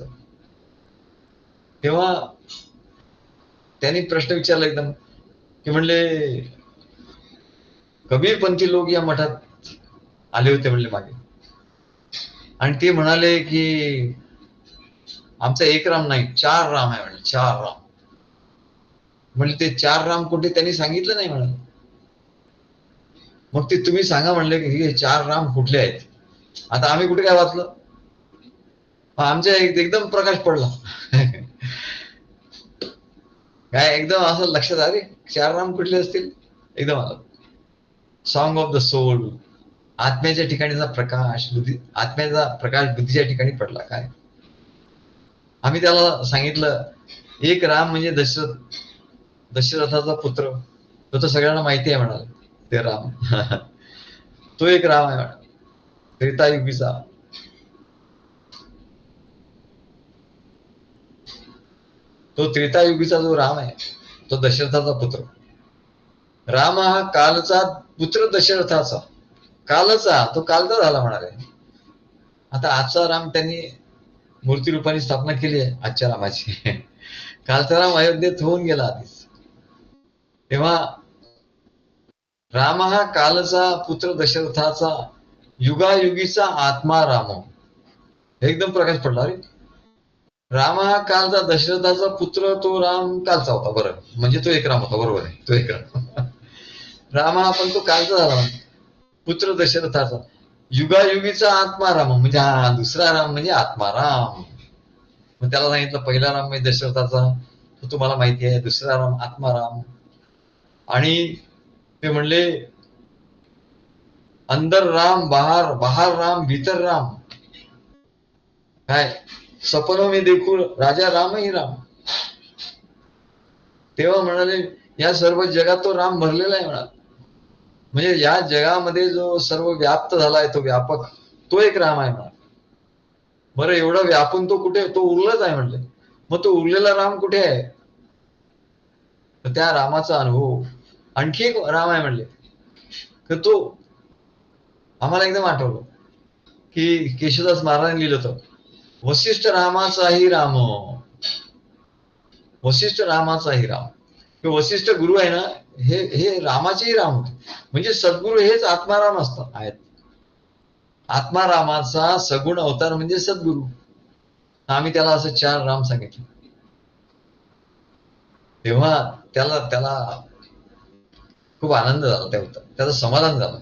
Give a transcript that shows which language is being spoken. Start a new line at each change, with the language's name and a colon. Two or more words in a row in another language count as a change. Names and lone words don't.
Marathi: तेव्हा त्यांनी प्रश्न विचारला एकदम, की म्हणले कबीरपंथी लोक या मठात आले होते म्हणले मागे, आणि ते म्हणाले की आमचा एक राम नाही, 4 राम आहे म्हणले. 4 राम म्हणजे ते 4 राम कुठे त्यांनी सांगितलं नाही म्हणाले. मग ते तुम्ही सांगा म्हणले की हे 4 राम कुठले आहेत. आता आम्ही कुठे काय वाचलं, आमच्या एकदम प्रकाश पडला. काय एकदम असं लक्षात आले 4 राम कुठले असतील. एकदम आलं
English: song of the soul.
Marathi: आत्म्याच्या ठिकाणीचा प्रकाश, आत्म्याचा प्रकाश बुद्धीच्या ठिकाणी पडला. काय आम्ही त्याला सांगितलं, एक राम म्हणजे दशरथाचा पुत्र. तो तर सगळ्यांना माहिती आहे म्हणाल ते राम. तो एक राम आहे म्हणाल, त्रेतायुगीचा. तो त्रेतायुगीचा जो राम आहे तो दशरथाचा पुत्र. राम हा कालचा पुत्र दशरथाचा. कालचा, तो कालचा झाला म्हणाले. आता आजचा राम त्यांनी मूर्ती रूपाने स्थापना केली आहे आजच्या रामाची. कालचा राम अयोध्येत होऊन गेला आधीच. तेव्हा राम हा कालचा पुत्र दशरथाचा, युगायुगीचा आत्मा राम. एकदम प्रकाश पडला रे. राम हा कालचा दशरथाचा पुत्र, तो राम कालचा होता. बरं, म्हणजे तो एक राम होता. बरोबर आहे, तो एक राम. राम हा पण तो कालचा झाला, पुत्र दशरथाचा. युगायुगीचा आत्मा राम म्हणजे हा दुसरा राम म्हणजे आत्मा राम. मग त्याला सांगितलं पहिला राम म्हणजे दशरथाचा, तो तुम्हाला माहिती आहे. दुसरा राम आत्माराम. आणि ते म्हणले
Hindi: अंदर राम, बाहर राम, भीतर राम. काय सपनो मी देखू राजा राम ही राम.
Marathi: तेव्हा म्हणाले या सर्व जगात तो राम भरलेला आहे म्हणाल. म्हणजे या जगामध्ये जो सर्व व्याप्त झालाय तो व्यापक, तो एक राम आहे म्हणाल. बरं, एवढा व्यापून तो कुठे, तो उरलाच आहे म्हणले. मग तो उरलेला राम कुठे आहे. तर त्या रामाचा अनुभव आणखी एक राम आहे म्हणले. तर तो आम्हाला एकदम आठवलं की केशवदास महाराजांनी लिहिलं होतं, वसिष्ठ रामाचाही राम. वसिष्ठ रामाचाही राम. वसिष्ठ गुरु आहे ना, हे रामाचेही राम होते. म्हणजे सद्गुरु हेच आत्माराम असतात आहेत. आत्मारामाचा सगुण अवतार म्हणजे सद्गुरु. आम्ही त्याला असं 4 राम सांगितले. तेव्हा त्याला खूप आनंद झाला, त्याचं समाधान झालं.